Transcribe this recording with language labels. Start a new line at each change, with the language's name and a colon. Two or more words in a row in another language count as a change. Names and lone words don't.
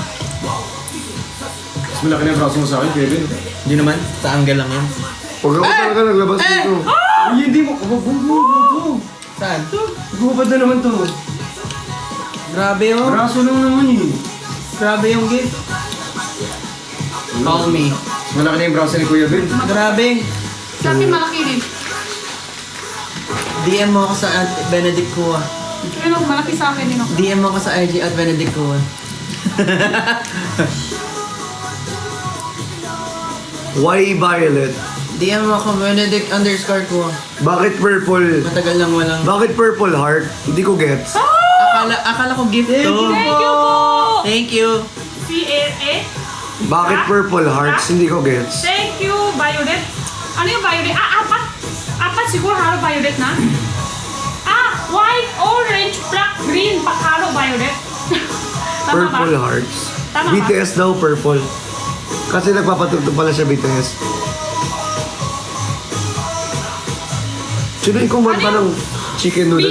Filipino: Mas malaki na yung braso mo sa akin, Kevin. Hindi naman. Sa angle lang yan. Huwag ako talaga naglabas dito. Ay, hindi mo. Saan? Gubad na naman to. Grabe oh. Braso lang naman eh. Grabe yung gift.
English: Call me.
Filipino: Mas malaki na yung braso ni Kuya Ben. Grabe. Sa akin malaki din. DM mo ako sa Benedict Kua. Pero malaki sa akin din ako. DM mo ako sa IG at Benedict Kua.
English: Why violet?
Filipino: DM mo ako Benedict_Kua. Bakit purple? Matagal lang walang... Bakit
English: purple heart?
Filipino: Hindi ko gets. Akala ko gift to.
English: Thank you po! Thank you. C-A-A.
Filipino: Bakit
English: purple hearts?
Filipino: Hindi ko gets.
English: Thank you,
Filipino: Violet. Ano yung Violet? Apat. Apat siguro halo Violet na.
English: White, orange, black, green,
Filipino: halo Violet. Tama Purple ba? hearts. Tama ba? BTS daw purple. Kasi nagpapatugtog pala siya BTS. Sino yung kumanta ng
English: chicken noodles?